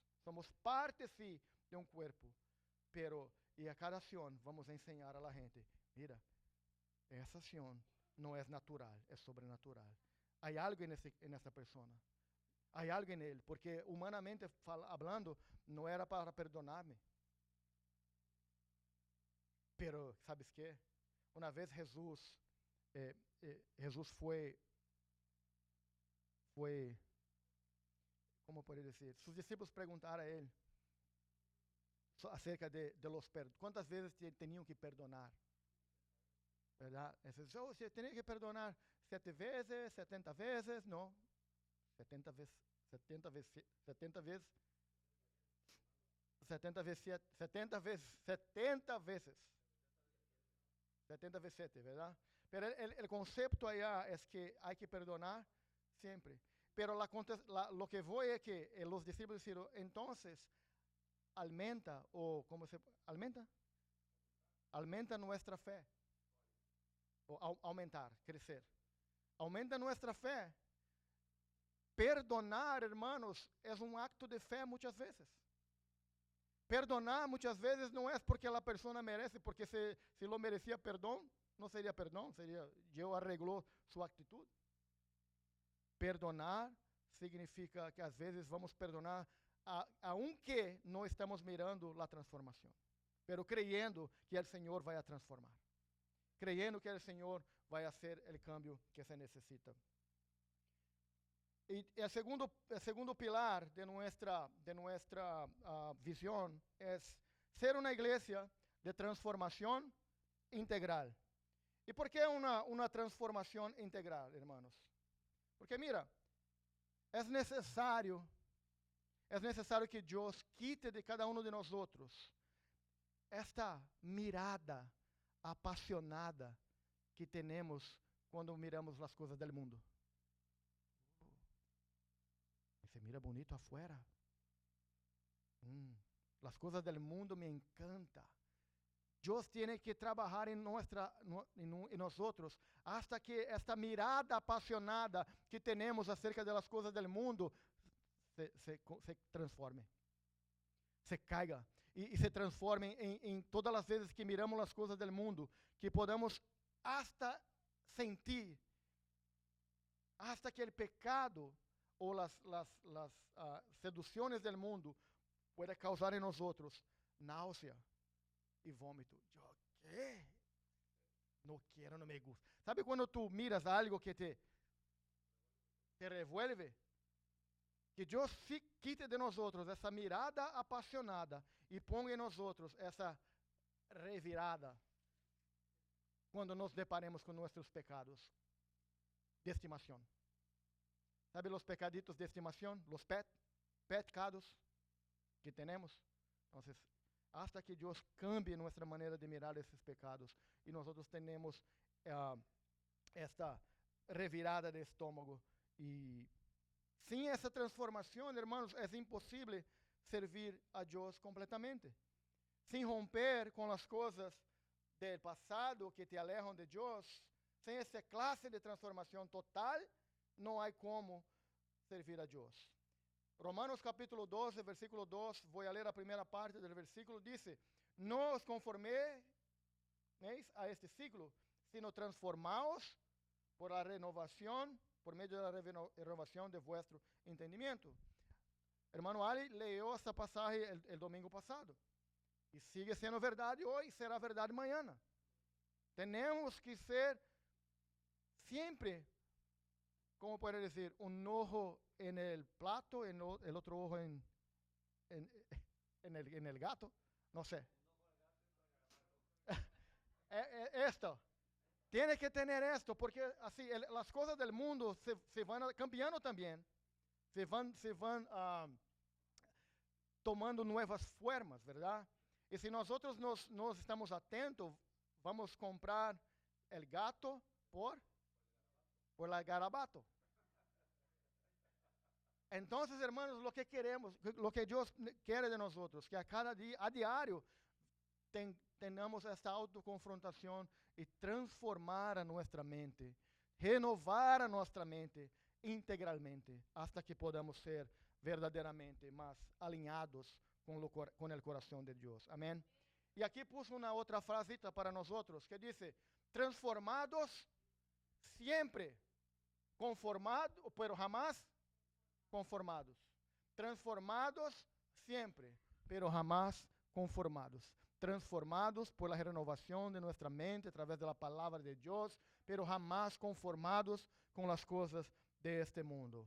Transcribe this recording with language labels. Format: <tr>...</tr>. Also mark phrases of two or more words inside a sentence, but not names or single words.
<pt>Somos parte, sim, de um corpo. E a cada ação vamos ensinar</pt> <es>a la gente,</es> <pt>mira, essa ação não é natural, é sobrenatural. Há algo nessa pessoa. Há algo em ele, porque humanamente falando, não era para perdonar-me.</pt> <es>Pero, ¿sabes qué?</es> <pt>Uma vez Jesus foi, como pode dizer? Seus discípulos perguntaram a ele</pt> <es>acerca de los perdones.</es> <pt>Quantas vezes tinham que perdonar? ¿Verdad? Você tinha que perdonar 7 vezes, 70 vezes, não. 70 vezes 7,</pt> <es>¿verdad? Pero el concepto allá es que hay que perdonar siempre. Pero lo que voy es que los discípulos dijeron, entonces, aumenta, o ¿cómo se aumenta? Aumenta nuestra fe. O aumentar, crecer. Aumenta nuestra fe. Perdonar, hermanos,</es> <pt>é acto de fé muitas vezes. Perdonar muitas vezes não é porque a pessoa merece, porque</pt> <es>se lo merecia</es> <pt>perdão, não seria perdão, seria Deus arreglou sua atitude. Perdonar significa que às vezes vamos perdonar aunque não estamos mirando a transformação,</pt> <es>pero creyendo</es> <pt>que o Senhor vai a transformar, creyendo que o Senhor vai fazer o cambio que se necessita. E o segundo pilar de nuestra visão é ser uma igreja de transformação integral. E por que uma transformação integral, hermanos? Porque mira, é necessário que Deus quite de cada um de nós esta mirada apaixonada que temos quando miramos as coisas do mundo.</pt> <es>Se mira bonito afuera. Las cosas del mundo me encantan. Dios tiene que trabajar en nosotros hasta que esta mirada apasionada que tenemos acerca de las cosas del mundo se transforme, se caiga y se transforme en todas las veces que miramos las cosas del mundo, que podamos hasta sentir, hasta que el pecado</es> <pt>ou las seduções do mundo</pt> <es>pueda causar</es> <pt>em nós náusea e vômito. Eu quê? Não quero, não</pt> <es>me gusta. Sabe quando tu miras algo que te revuelve?</es> <pt>Que Deus se quite de nós essa mirada apaixonada e ponga em nós essa revirada quando nos deparemos com nossos pecados de estimação.</pt> <es>¿Sabe los pecaditos de estimación? Los pecados que tenemos. Entonces, hasta que Dios cambie nuestra manera de mirar</es> <pt>esses pecados</pt> <es>y nosotros tenemos esta</es> <pt>revirada de estômago.</pt> <es>Y sin esa transformación, hermanos, es imposible servir a Dios completamente. Sin romper con las cosas del pasado que te alejan de Dios, sin</es> <pt>essa clase de transformação total, não há como servir a Deus. Romanos capítulo 12, versículo 2, vou ler a primeira parte do versículo, diz: não os conforméis</pt> <es>a este siglo, sino transformaos por la renovación,</es> <pt>por meio da renovação</pt> <es>de vuestro entendimiento.</es> <pt>Hermano Ali leu essa passagem</pt> <es>el domingo</es> <pt>passado, e sigue sendo verdade hoje, será verdade amanhã. Temos que ser siempre,</pt> <es>¿cómo puedo decir? Un ojo en el plato, el otro ojo en el gato, no sé. Esto. Tiene que tener esto, porque así las cosas del mundo se van cambiando también. Se van tomando nuevas formas, ¿verdad? Y si nosotros nos estamos atentos, vamos a comprar el gato por el garabato. Entonces, hermanos, lo que queremos, lo que Dios quiere de nosotros, que a cada día, a diario,</es> <pt>tenhamos esta autoconfrontação e transformar a nossa mente, renovar a nossa mente integralmente,</pt> <es>hasta que podamos</es> <pt>ser verdadeiramente mais alinhados com o coração de Deus. Amém? E aqui pus uma outra frasita para nós outros, que diz: transformados sempre,</pt> <es>conformados, pero jamás conformados.</es> <pt>Transformados sempre,</pt> <es>pero jamás conformados. Transformados por la renovación de nuestra mente a través de la palabra de Dios, pero jamás conformados con las cosas de este mundo.</es>